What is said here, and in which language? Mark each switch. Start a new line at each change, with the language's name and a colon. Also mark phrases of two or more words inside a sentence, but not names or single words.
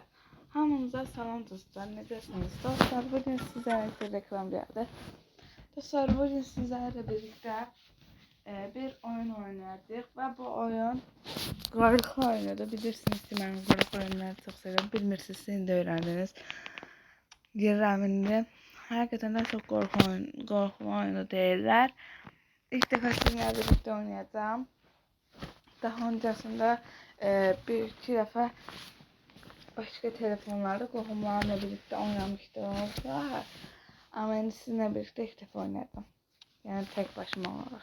Azerbaijani: Hamınıza salam dostlar. Necəsiniz dostlar?
Turkish: Bugün sizlerle bir reklam geldi. Dostlar bugün sizlerle birlikte bir oyun oynayacağıq ve bu oyun qarıq oyunudur.
Azerbaijani: Bilirsiniz ki mən qarıq oyunları
Turkish: çok seviyorum.
Azerbaijani: Bilmirsiniz, siz de öyrəndiniz. Girirəm indi. Həqiqətən də çox qorxulu oyunu deyirlər.
Turkish: İlk defa sizinle birlikte oynayacağım. Daha öncesinde bir iki defa başka telefonlarda qohumlarla birlikte oynamıştım. Ama şimdi sizinle birlikte ilk defa oynadım. Yani tek başıma olarak.